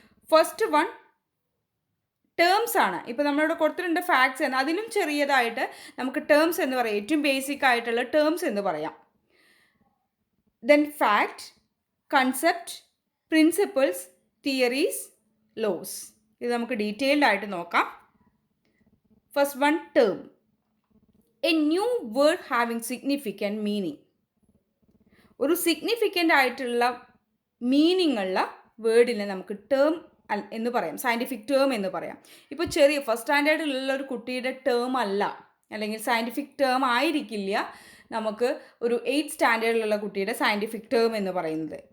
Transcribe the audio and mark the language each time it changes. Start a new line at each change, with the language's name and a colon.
Malayalam: First one terms ആണ്. ഇപ്പോൾ നമ്മളിവിടെ കൊടുത്തിട്ടുണ്ട് ഫാക്ട്സ് എന്ന്, അതിലും ചെറിയതായിട്ട് നമുക്ക് ടേംസ് എന്ന് പറയാം. ഏറ്റവും ബേസിക് ആയിട്ടുള്ള ടേംസ് എന്ന് പറയാം. Then fact, concept, principles, theories, loss. ഇത് നമുക്ക് ഡീറ്റെയിൽഡ് ആയിട്ട് നോക്കാം.
English: First one, term. A new word having significant meaning.
Malayalam: ഒരു സിഗ്നിഫിക്കൻ്റ് ആയിട്ടുള്ള മീനിങ് ഉള്ള വേർഡിനെ നമുക്ക് ടേം എന്ന് പറയാം, സയൻറ്റിഫിക് ടേം എന്ന് പറയാം. ഇപ്പോൾ ഫസ്റ്റ് സ്റ്റാൻഡേർഡിലുള്ള ഒരു കുട്ടിയുടെ ടേം അല്ല, അല്ലെങ്കിൽ സയൻറ്റിഫിക് ടേം ആയിരിക്കില്ല നമുക്ക് ഒരു 8th സ്റ്റാൻഡേർഡിലുള്ള കുട്ടിയുടെ സയൻറ്റിഫിക് ടേം എന്ന് പറയുന്നത്.